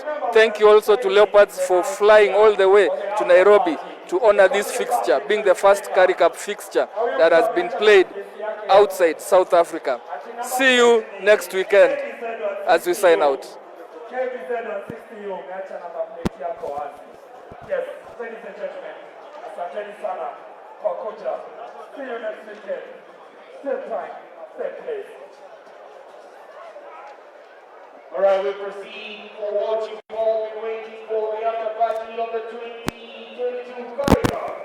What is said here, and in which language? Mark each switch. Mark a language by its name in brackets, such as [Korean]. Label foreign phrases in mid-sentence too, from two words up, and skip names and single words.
[English] Thank you also to Leopards for flying all the way to Nairobi to honor this fixture, being the first CURRIE Cup fixture that has been played outside South Africa. See you next weekend as we sign out. Yes, ladies and gentlemen, [Swahili] asanteni sana kwa kocha. [English] See you next weekend. Same time, same place. All right, we proceed for what you've all been waiting for, the after party of the 2022 CURRIE Cup.